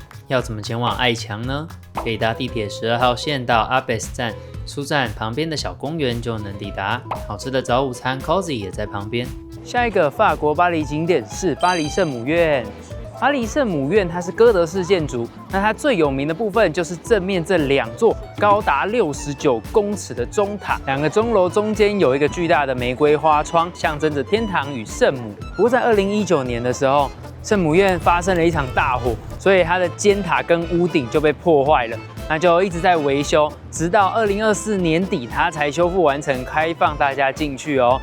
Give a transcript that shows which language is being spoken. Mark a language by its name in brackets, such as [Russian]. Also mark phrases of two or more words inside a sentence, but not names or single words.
[Chinese] 要怎麼前往愛牆呢？可以搭地鐵12號線到 Abbesse 站，出站旁邊的小公園就能抵達。好吃的早午餐 Cozy 也在旁邊。下一個法國巴黎景點是巴黎聖母院。巴黎聖母院它是哥德式建築，那它最有名的部分就是正面這2 座高達69公尺的鐘塔，2個鐘樓中間有一個巨大的玫瑰花窗，象徵着天堂與聖母。不過在2019年的時候，聖母院發生了一場大火，所以它的尖塔跟屋頂就被破壞了，那就一直在維修，直到2024年底它才修復完成，開放大家進去哦。